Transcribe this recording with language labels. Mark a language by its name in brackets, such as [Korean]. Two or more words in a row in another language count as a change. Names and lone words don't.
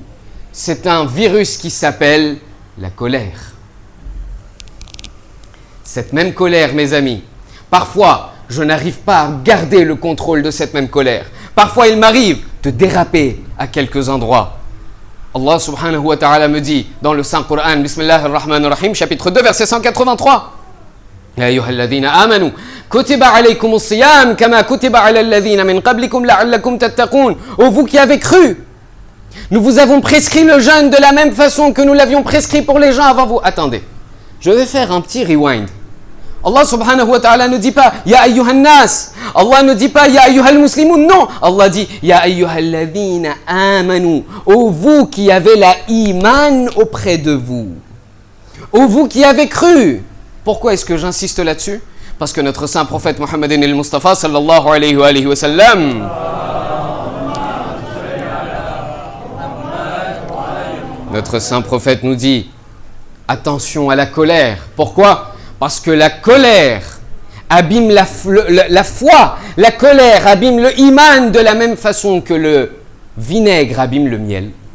[French] C'est un virus qui s'appelle la colère. Cette même colère, mes amis, parfois, je n'arrive pas à garder le contrôle de cette même colère. Parfois, il m'arrive de déraper à quelques endroits. Allah [Arabic] سبحانه وتعالى [French] me dit dans le Saint Coran, [Arabic] بسم الله الرحمن الرحيم, [French] chapitre 2, verset 183. [Arabic] يا أيها الذين آمنوا كتب عليكم الصيام كما كتب على الذين من قبلكم لعلكم تتقون. [French] Ô vous qui avez cru, nous vous avons prescrit le jeûne de la même façon que nous l'avions prescrit pour les gens avant vous. Attendez, je vais faire un petit rewind. Allah [Arabic] سبحانه وتعالى [French] ne dit pas [Arabic] يا أيها الناس. [French] Allah ne dit pas [Arabic] يا أيها المسلمون. [French] Non, Allah dit [Arabic] يا أيها الذين آمنوا. [French] Ô vous qui avez la iman auprès de vous. Ô vous qui avez cru. Pourquoi est-ce que j'insiste là-dessus? Parce que notre saint prophète Muhammadin al-Mustafa [Arabic] صلى الله عليه وسلم, [French] notre saint prophète nous dit Attention à la colère. Pourquoi? Parce que la colère abîme la foi. La colère abîme le iman de la même façon que le vinaigre abîme le miel.